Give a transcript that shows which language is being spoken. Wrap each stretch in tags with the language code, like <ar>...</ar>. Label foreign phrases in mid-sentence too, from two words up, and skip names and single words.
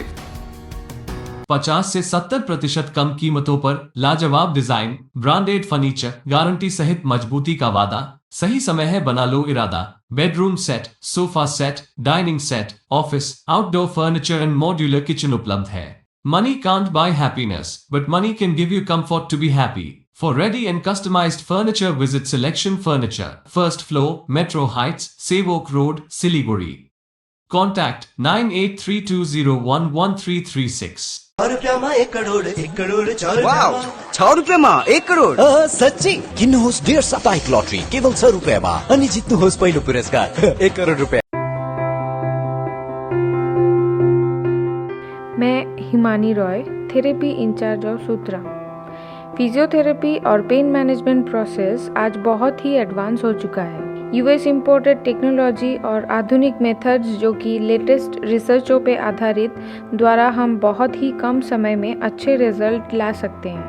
<hi>50 से 70% कम कीमतों पर लाजवाब डिजाइन,</hi> <en>branded furniture,</en> <hi>गारंटी सहित मजबूती का वादा। सही समय है, बना लो इरादा।</hi> <en>Bedroom set, sofa set, dining set, office, outdoor furniture and modular kitchen</en> <hi>उपलब्ध है।</hi> <en>Money can't buy happiness, but money can give you comfort to be happy. For ready and customized furniture, visit Selection Furniture, first floor, Metro Heights, Sevok Road, Siliguri. Contact 9832011336.</en> <ne>6 रुपयामा 1 करोड 1 करोड 4 वाव 6 रुपैयाँमा 1 करोड सच्ची किन्नुहोस् डेढ साप्ताहिक लटरी केवल 6 रुपयाँमा अनि जित्नुहोस् पहिलो पुरस्कार 1 करोड रुपैयाँ।</ne> <hi>मैं हिमानी रॉय,</hi> <en>therapy in-charge of Sutra.</en> <hi>फिजियोथेरेपी और</hi> <en>pain management process</en> <hi>आज बहुत ही एडवांस हो चुका है।</hi> <en>US imported technology</en> <hi>और आधुनिक मेथड्स जो कि लेटेस्ट रिसर्चों पे आधारित द्वारा हम बहुत ही कम समय में अच्छे रिजल्ट ला सकते हैं।</hi>